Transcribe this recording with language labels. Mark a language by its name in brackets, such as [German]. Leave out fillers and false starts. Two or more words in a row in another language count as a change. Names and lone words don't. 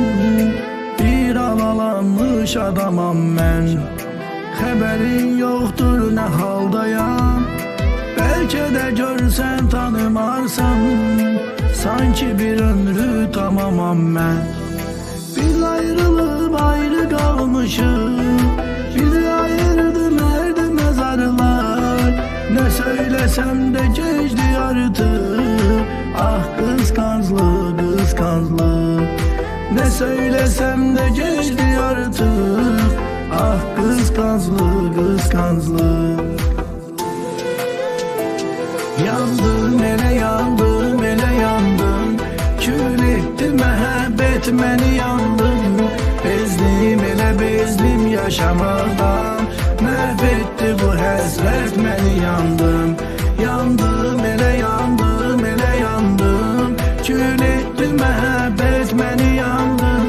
[Azerbaijani] Bir alalanmış adamam mən, xəbərin yoxdur nə haldayam. Bəlkə də görsən tanımarsan, sanki bir ömrü tamamam mən. Biz ayrılıb ayrı qalmışıq, bizi ayırdı mərd məzarlar. [Turkish] Ne söylesem de geçti artık, ah kıskançlık, kıskançlık. Ne söylesem de geçti artık, ah kıskançlık, kıskançlık. [Azerbaijani] Yandım, ele yandım, ele yandım, kül etti məhəbbət məni, yandım. Bezdim, elə bezdim yaşamaqdan, məhv etdi bu həsrət məni, yandım. Yandım, elə yandım, elə yandım, kül etdi məhəbbət məni, yandım.